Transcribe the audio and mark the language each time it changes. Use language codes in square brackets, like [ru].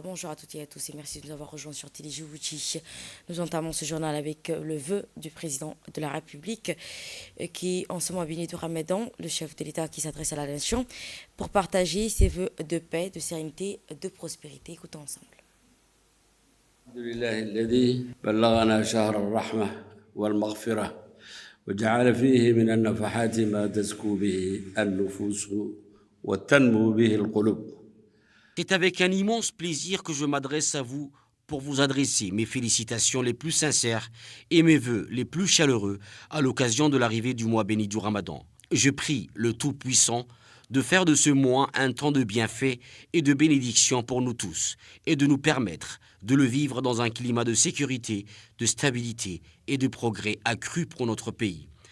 [fr] Bonjour à toutes et à tous et merci de nous avoir rejoints sur Télé Djibouti. Nous entamons ce journal avec le vœu du président de la République qui, en ce mois béni du Ramadan, le chef de l'État qui s'adresse à la nation pour partager ses vœux de paix, de sérénité, de prospérité. Écoutons ensemble. [ar] الحمد لله الذي بلغنا شهر الرحمة والمغفرة وجعل فيه من النفحات ما تزكو به النفوس وتنمو به القلوب. [fr] C'est avec un immense plaisir que je m'adresse à vous pour vous adresser mes félicitations les plus sincères et mes vœux les plus chaleureux à l'occasion de l'arrivée du mois béni du Ramadan. Je prie le Tout-Puissant de faire de ce mois un temps de bienfaits et de bénédictions pour nous tous et de nous permettre de le vivre dans un climat de sécurité, de stabilité et de progrès accru pour notre pays.